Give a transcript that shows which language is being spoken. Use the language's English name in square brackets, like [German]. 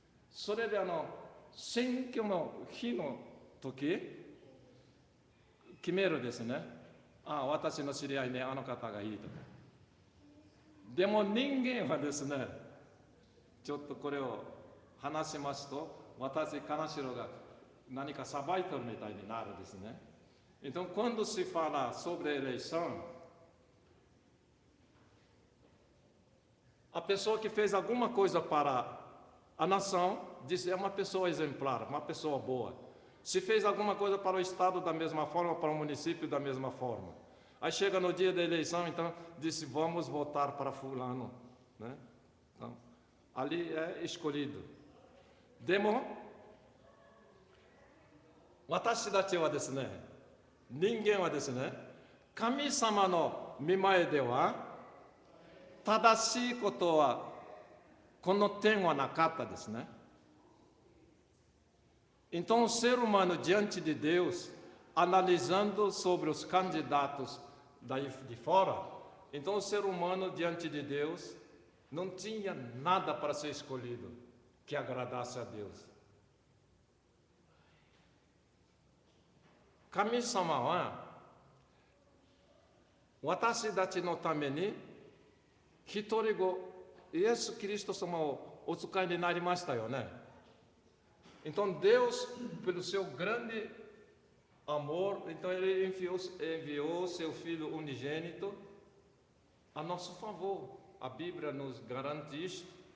[Japanese] それで選挙の日の時、決めるですね。私の知り合いにあの方がいいとか。でも人間はですね、ちょっとこれを話しますと、私、金城が何か裁いてるみたいになるですね。 [Portuguese] Então, quando se fala sobre a eleição, a pessoa que fez alguma coisa para a nação, diz é uma pessoa exemplar, uma pessoa boa. Se fez alguma coisa para o Estado da mesma forma, para o município da mesma forma. Aí chega no dia da eleição, então, disse, vamos votar para fulano. Né? Então, ali é escolhido. [Japanese] Demo, 私たちはですね、人間はですね、神様の御前では、正しいことは、この点はなかったですね。 [Portuguese] Então, o ser humano diante de Deus, analisando sobre os candidatos de fora, então o ser humano diante de Deus não tinha nada para ser escolhido que agradasse a Deus. [Japanese] 神様は私たちのために一人子イエス・キリスト様をお使いになりましたよね。 [Portuguese] Então Deus, pelo seu grande amor, então Ele enviou seu Filho unigênito a nosso favor. A Bíblia nos garante isto.